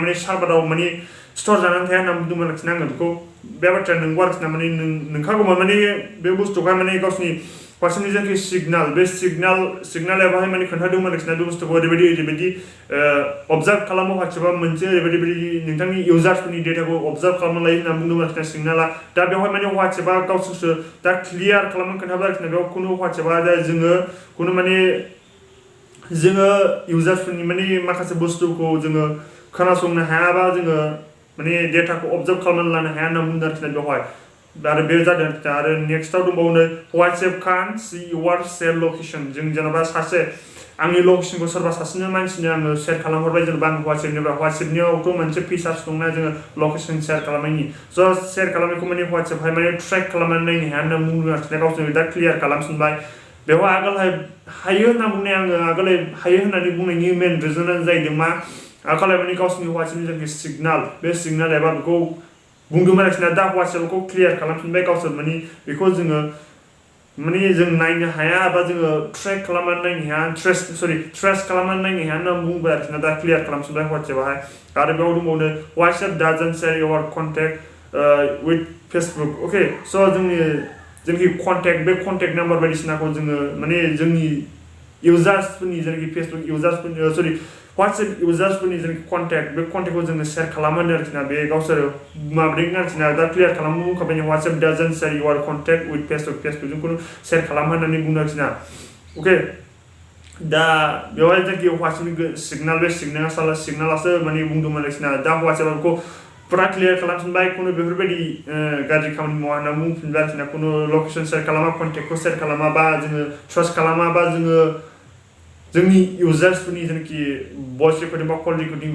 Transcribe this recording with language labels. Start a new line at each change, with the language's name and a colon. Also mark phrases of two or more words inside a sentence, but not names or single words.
Bodo: माने सार्भाराव माने स्ट'र जानानै थाया होनना बुंदोंमोन आरोखि ना आङो बेखौ बे बाथ्राया नंगौ आरोखि ना माने नोंखागौमोन माने बे बुस्थुखौहाय माने गावसिनि WhatsAppनि जेनाखि सिगनाल बे सिगनाल एबाहाय माने खोन्थादोंमोन आरोखि ना बे बुस्थुखौ ओरैबायदि अबजार्भ खालामो WhatsAppआ मोनसे ओरैबायदि नोंथांनि इउजार्सफोरनि डेटाखौ अबजार्भ खालामनो लायो होनना बुंदोंमोन आरोखि ना सिगनाला दा बेवहाय माने WhatsAppआ गावसोरसो दा क्लियार खालामनो खोन्थाबाय आरोखि ना बेयाव कुनो WhatsAppआ दा जोङो इउजार्सफोरनि माने माखासे बुस्थुखौ जोङो खोनासंनो हायाबा जोङो माने डेटाखौ अबजार्भ खालामनानै लानो हाया होनना बुंदों आरोखि ना बेवहाय आरो बे जादों आरो नेक्स्टआव दंबावो नै
English: WhatsApp can't see your cell location
Bodo: जों जेनेबा सासे आंनि लकेसनखौ सोरबा सासेनो मानसिनो आङो शेयार खालामहरबाय जेनेबा आं WhatsAppनियावथ' मोनसे फिचार्स दंना जोङो लकेसन शेयार खालामनायनि स शेयार खालामनायखौ माने WhatsAppहाय माने ट्रेक खालामनानै नायनो हाया होनना बुंदों आरोखि ना गावसोरनो दा क्लियार खालामफिनबाय बेवहाय आगोलहाय हायो होनना बुंनाय आङो आगोलहाय हायो होननानै बुंनायनि मेन रिजनानो जाहैदों मा आगोलहाय माने गावसोरनि WhatsAppनि जेनाखि सिगनाल बे सिगनाल एबा बेखौ बुंदोंमोन आरोखि दा WhatsApp-खौ क्लियार खालामफिनबाय गावसोर माने बेखौ जोङो माने जों नायनो हाया बा जोङो ट्रेक खालामनानै नायनो हाया ट्रेस खालामनानै नायनो हाया होनना बुंबाय आरोखि दा क्लियार खालामफिनबाय WhatsApp-आवहाय आरो बेयाव दंबावो
English: WhatsApp doesn't share your contact with Facebook okay so
Bodo: जोंनि कन्टेक्ट बे
English: contact number
Bodo: बायदिसिनाखौ जोङो माने जोंनि इउजार्सफोरनि जेनाखि फेसबुक इउजार्सफोरनि WhatsApp इउजार्सफोरनि जेनाखि कन्टेक्ट बे कन्टेक्टखौ जोङो शेयार खालामो आरोखि ना बे गावसोर माबादों आरोखि ना दा क्लियार खालामनो बुंखाबाय WhatsApp
English: doesn't share your contact with Facebook
Bodo: जों शेयार खालामो होननानै बुंदों आरोखि ना अके दा बेवहाय जेनाखि WhatsAppनि सिगनेलासो माने बुंदोंमोन आरोखि ना दा WhatsApp-खौ पुरा क्लियार खालामफिनबाय खुनु बेफोरबायदि गाज्रि खामानि मावा होनना बुंफिनबाय आरोखि ना खुनु लकेसन शेयार खालामा कन्टेक्टखौ शेयार खालामा बा जोङो ट्रास्ट खालामा बा जोङो जोंनि इउजार्सफोरनि जेनाखि
English: voice recording
Bodo: बा
English: call recording